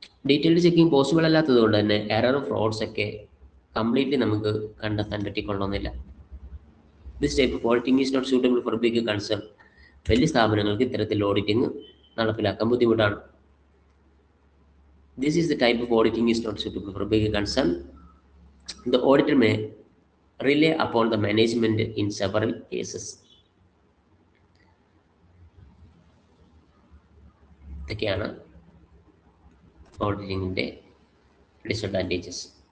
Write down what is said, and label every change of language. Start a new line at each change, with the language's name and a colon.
Malayalam: Detailed checking possible അല്ലാത്തത് കൊണ്ട് തന്നെ എറർ ഫ്രോഡ്സ് ഒക്കെ കംപ്ലീറ്റ്ലി നമുക്ക് കണ്ടെത്താൻ പറ്റിക്കൊള്ളണമെന്നില്ല.
English: This type of auditing is not suitable for big concern.
Malayalam: വലിയ സ്ഥാപനങ്ങൾക്ക് ഇത്തരത്തിൽ ഓഡിറ്റിംഗ് നടപ്പിലാക്കാൻ ബുദ്ധിമുട്ടാണ്.
English: This is the type of auditing is not suitable for big concern. The auditor may rely upon the management in several cases.
Malayalam: ഇതൊക്കെയാണ് ഓഡിറ്റിങ്ങിൻ്റെ disadvantages.